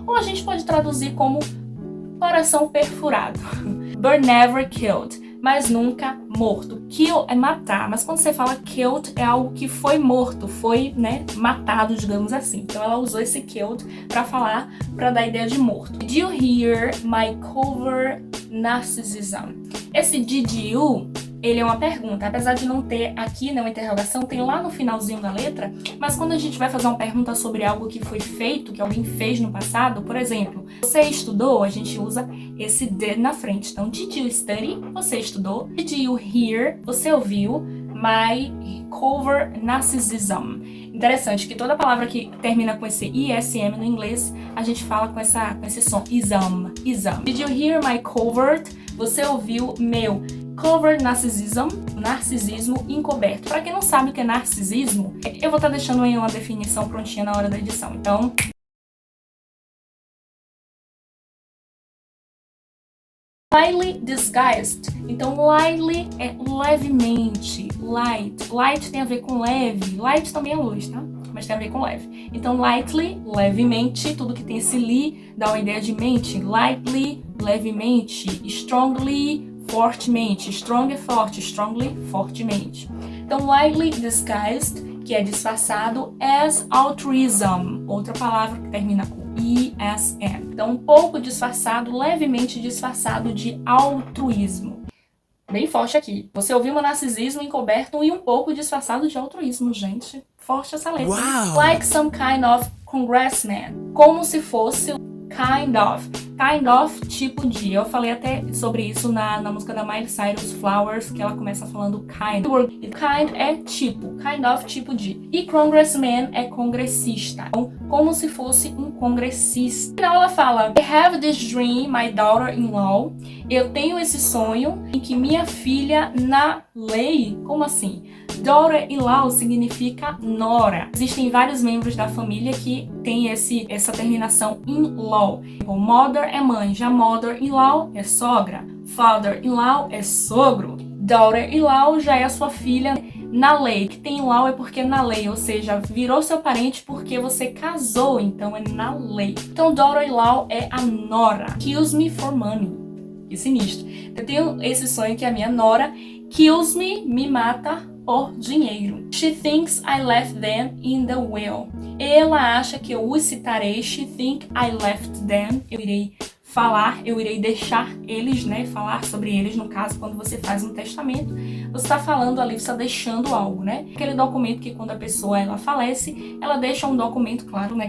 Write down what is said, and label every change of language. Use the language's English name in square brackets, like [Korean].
[Portuguese] Ou a gente pode traduzir como coração perfurado. [English] But never killed. [Portuguese] Mas nunca morto. Kill é matar, mas quando você fala killed é algo que foi morto, foi, né, matado, digamos assim. Então ela usou esse killed para falar, para dar a ideia de morto. [English] Did you hear my cover narcissism? [Portuguese] Esse did you, ele é uma pergunta, apesar de não ter aqui, né, uma interrogação, tem lá no finalzinho da letra, mas quando a gente vai fazer uma pergunta sobre algo que foi feito, que alguém fez no passado, por exemplo, você estudou, a gente usa esse did na frente. Então, [English] did you study? [Portuguese] Você estudou. [English] Did you hear? [Portuguese] Você ouviu. [English] My cover narcissism. [Portuguese] Interessante que toda palavra que termina com esse ISM no inglês, a gente fala com esse som. Ism. [English] Did you hear my covert? [Portuguese] Você ouviu meu covert narcissism, narcisismo encoberto. Para quem não sabe o que é narcisismo, eu vou estar deixando aí uma definição prontinha na hora da edição. [English] Então, lightly disguised. [Portuguese] Então, lightly é levemente. Light tem a ver com leve. Light também é luz, tá? Mas tem a ver com leve. Então, lightly, levemente. Tudo que tem esse li dá uma ideia de mente. Lightly, levemente. Strongly, fortemente. Strong é forte. Strongly, fortemente. Então, [English] lightly disguised, [Portuguese] que é disfarçado, [English] as altruism. [Portuguese] Outra palavra que termina com ISM. Então, um pouco disfarçado, levemente disfarçado de altruísmo. Bem forte aqui. Você ouviu um narcisismo encoberto e um pouco disfarçado de altruísmo, gente. Forte essa letra. Wow. [English] Like some kind of congressman. [Portuguese] Como se fosse kind of. Kind of, tipo de. Eu falei até sobre isso na música da Miley Cyrus, Flowers, que ela começa falando kind. Kind é tipo. Kind of, tipo de. E congressman é congressista. Então, como se fosse um congressista. No final ela fala, [English] I have this dream, my daughter-in-law. [Portuguese] Eu tenho esse sonho em que minha filha na lei. Como assim? Daughter-in-law significa nora. Existem vários membros da família que tem essa terminação in-law. Então, mother é mãe, já mother-in-law é sogra. Father-in-law é sogro. Daughter-in-law já é a sua filha na lei. Que tem law é porque é na lei, ou seja, virou seu parente porque você casou, então é na lei. Então, daughter-in-law é a nora. [English] Kills me for money. [Portuguese] Que sinistro. Eu tenho esse sonho que a minha nora kills me mata por dinheiro. [English] She thinks I left them in the will. [Portuguese] Ela acha que eu os citarei. [English] She think I left them. [Portuguese] Eu irei deixar eles, né? Falar sobre eles, no caso, quando você faz um testamento, você está falando ali, você está deixando algo, né? Aquele documento que quando a pessoa ela falece, ela deixa um documento, claro, né?